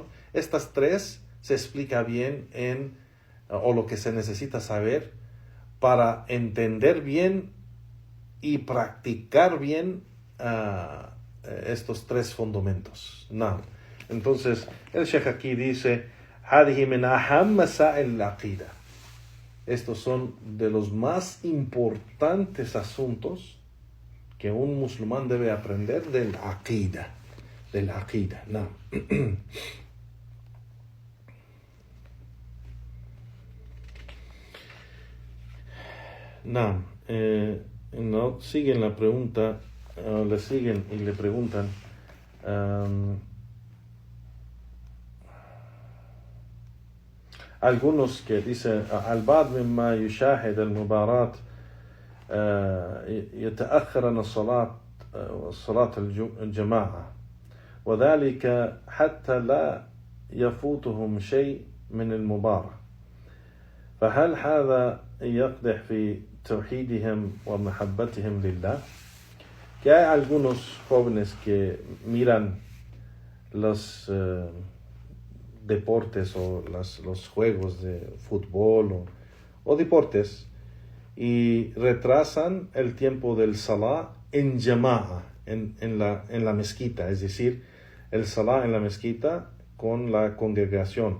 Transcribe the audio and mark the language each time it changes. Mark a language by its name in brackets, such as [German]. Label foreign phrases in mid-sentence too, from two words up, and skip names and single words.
[Spanish] Estas tres se explica bien o lo que se necesita saber para entender bien y practicar bien estos tres fundamentos. No. Entonces, el Sheikh aquí dice: [Arabic] هذه من أهم مسائل العقيدة. [Spanish] Estos son de los más importantes asuntos que un musulmán debe aprender del aqida. No. No, siguen la pregunta, le siguen y le preguntan, algunos que dicen: [Arabic] البعض مما يشاهد المباراة يتأخر عن صلاة الجماعة وذلك حتى لا يفوتهم شيء من المباراة، فهل هذا يقدح في توحيدهم ومحبتهم لله؟ [Spanish] Que hay algunos jóvenes que miran los deportes o los juegos de fútbol o deportes y retrasan el tiempo del salah en jama'a, en la mezquita, es decir, el salah en la mezquita con la congregación.